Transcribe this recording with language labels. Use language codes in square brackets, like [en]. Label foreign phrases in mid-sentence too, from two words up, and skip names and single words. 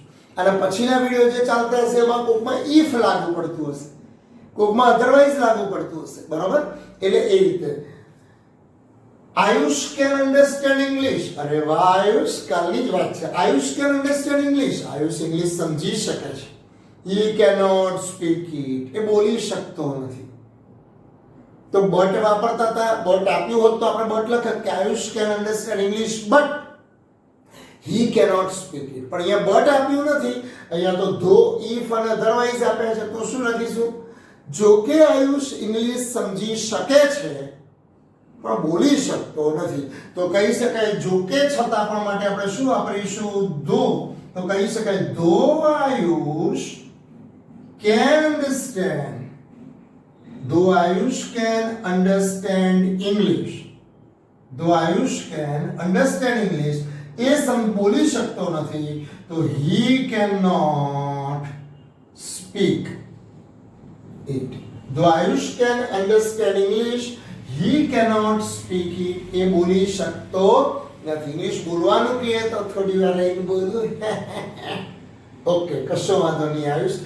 [gu] અને પછીના વિડીયો જે ચાલતા હશે એમાં કોકમાં ઇફ લાગુ પડતું હશે, કોકમાં અધરવાઇઝ લાગુ પડતું હશે, બરાબર. એટલે એ રીતે [en] Ayush can understand English. [gu] અરે વાહ આયુષ, કાલની જ વાત છે. [en] Ayush can understand English. [gu] આયુષ ઇંગ્લિશ સમજી શકે છે. [en] he cannot speak it, [gu] એ બોલી શકતો નથી. તો બટ વાપરતા હતા, બટ આપ્યું હોત તો આપણે બટ લખત કે [en] Ayush can understand English but he cannot speak it. [gu] પણ અહીંયા બટ આપ્યું નથી, અહીંયા તો ધો, ઇફ અને અધરવાઇઝ આપ્યા છે. તો શું લખીશું? જો કે આયુષ ઇંગ્લિશ સમજી શકે છે પણ બોલી શકતો નથી. તો કહી શકાય જો કે છતાં પણ માટે આપણે શું વાપરીશું? [en] ધો. [gu] તો કહી શકાય [en] though Ayush can understand, though Ayush can understand English, though Ayush can understand English, [gu] એ બોલી શકતો નથી, તો [en] he cannot speak it. Though Ayush can understand English, he cannot speak it, [gu] એ બોલી શકતો નથી. ઇંગ્લિશ બોલવાનું કહે તો થોડી વાર રહીને બોલું. ઓકે, કશો વાંધો નહીં આયુષ.